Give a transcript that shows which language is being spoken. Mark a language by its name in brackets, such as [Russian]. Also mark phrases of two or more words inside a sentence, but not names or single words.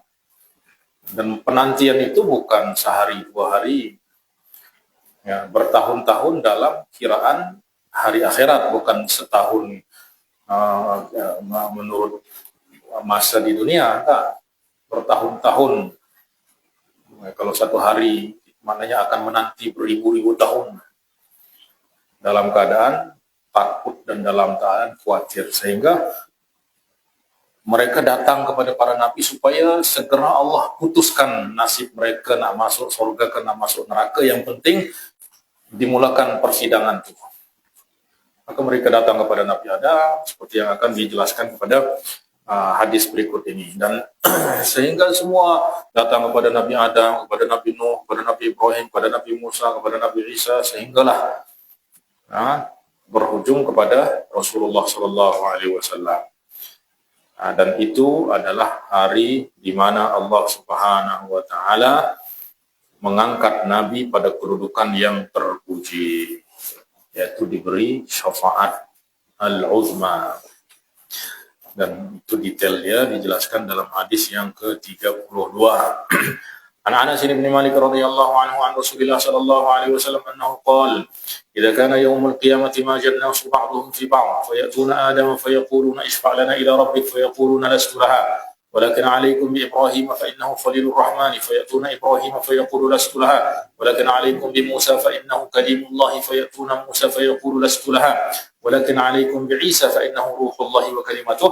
[Malay] Dan penantian itu bukan sehari dua hari, ya, bertahun-tahun dalam kiraan hari akhirat, bukan setahun menurut masa di dunia, enggak, bertahun-tahun. Kalau satu hari maknanya akan menanti beribu-ribu tahun dalam keadaan takut dan dalam keadaan khawatir, sehingga mereka datang kepada para nabi supaya segera Allah putuskan nasib mereka, nak masuk surga ke nak masuk neraka. Yang penting dimulakan persidangan itu. Maka mereka datang kepada Nabi Adam seperti yang akan dijelaskan kepada hadis berikut ini. Dan sehingga semua datang kepada Nabi Adam, kepada Nabi Nuh, kepada Nabi Ibrahim, kepada Nabi Musa, kepada Nabi Isa, sehinggalah berhujung kepada Rasulullah SAW. Dan itu adalah hari di mana [Arabic] الله سبحانه وتعالى [Malay] mengangkat Nabi pada kedudukan yang terpuji, yaitu diberi [Arabic] الشفاعة العظمى. [Malay] Dan itu detailnya dijelaskan dalam hadis yang ke-32. [Arabic] عن أنس بن مالك رضي الله عنه عن رسول الله صلى الله عليه وسلم أنه قال إذا كان يوم القيامة ماج الناس بعضهم في بعض فيأتون آدم فيقولون اشفع لنا إلى ربك فيقولون لست لها ولكن عليكم بإبراهيم فإنه خليل الرحمن فيأتون إبراهيم فيقول لست لها ولكن عليكم بموسى فإنه كليم الله فيأتون موسى فيقول لست لها ولكن عليكم بعيسى فإنه روح الله وكلمته